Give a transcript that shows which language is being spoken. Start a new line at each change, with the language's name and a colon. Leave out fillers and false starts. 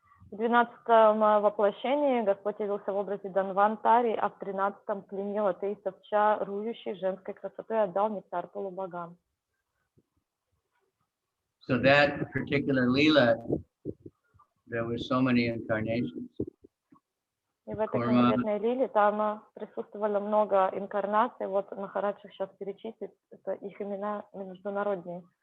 Russian: В 12-м воплощении Господь явился в образе Данвантари, а в 13-м пленил атеистов чарующей женской красотой и отдал нектар полубогам.
English: So that particular lila, there were so many incarnations.
Russian: И в этой конкретной лиле там присутствовало много инкарнаций. Вот Махарадж их сейчас перечислит. Это их имена международные.